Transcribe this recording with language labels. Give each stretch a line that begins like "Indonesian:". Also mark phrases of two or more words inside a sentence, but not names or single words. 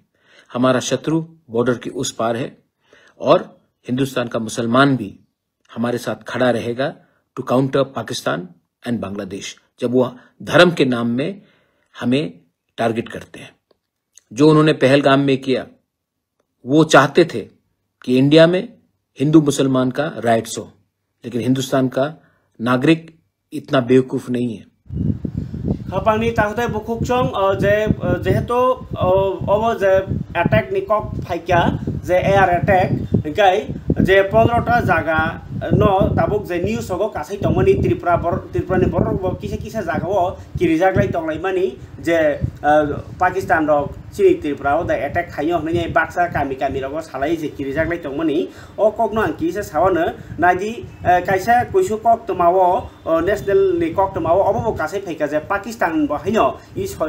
Hindi: हमारा शत्रु बॉर्डर के उस पार है और हिंदुस्तान का मुसलमान भी हमारे साथ खड़ा रहेगा
English: to counter Pakistan and Bangladesh
Hindi: जब वो धर्म के नाम में हमें टारगेट करते हैं। जो उन्होंने पहलगाम में किया, वो चाहते थे कि इंडिया में हिंदू मुसलमान का राइट्स हो, लेकिन हिंदुस्तान का नागरिक इतना बेवकूफ नहीं है।
Kok Borok: खापांगनी ताहते बुकुकचों जे जेहेतु अब जे अटैक नि कक फाइका जे
English: air attack
Kok Borok: गाय जे 15टा जागा न ताबुक जे न्यूज होगो कासै तंगमनि त्रिपुरानि बर किसे किसे जागाओ किरिजाग्लाय तंगलायमानि जे पाकिस्तान रक चिनि त्रिपुराओ दा अटैक खायो हनै बाक्सा कामि कामि रगो सालाय जे किरिजाग्लाय तंगमनि ओ ककनो आं किसे सावनो नादि कायसा कुइसु कक तमाओ नेशनल नि कक तमाओ अबो कासै फैका जे पाकिस्तान बहायनो इ